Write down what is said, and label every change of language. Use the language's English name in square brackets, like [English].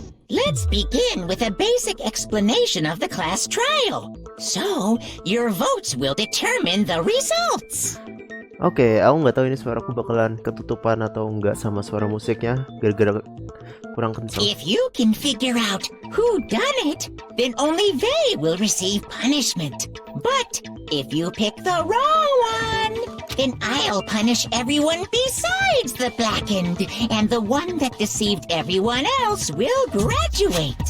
[English] Let's begin with a basic explanation of the class trial. So, your votes will determine the results. [Indonesian] Oke, aku nggak tahu ini suaraku bakalan ketutupan atau enggak sama suara musiknya gara-gara kurang kencang. [English] If you can figure out who done it, then only they will receive punishment. But if you pick the wrong one, then I'll punish everyone besides the blackened, and the one that deceived everyone else will graduate.